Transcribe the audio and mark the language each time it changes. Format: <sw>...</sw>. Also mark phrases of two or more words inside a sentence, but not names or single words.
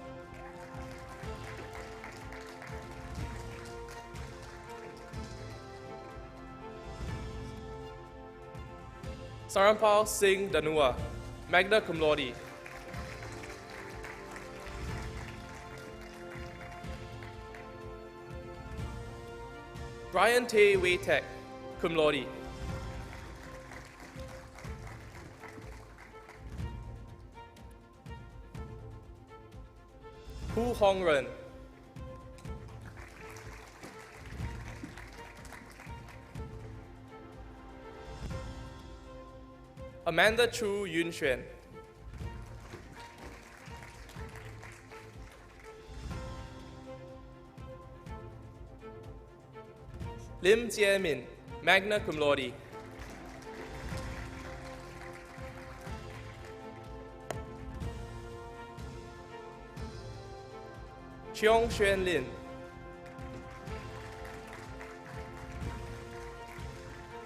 <en>Sarampal Singh Danua,</en> <la>magna cum laude.</la> <en>Brian Tay Wei Tek,</en> <la>cum laude.</la> <en>Hu Hong Ren. Amanda Chu Yun Xuan. Lim Jie Min,</en> <la>magna cum laude.</la> <en>Cheong Xuan Lin.</en>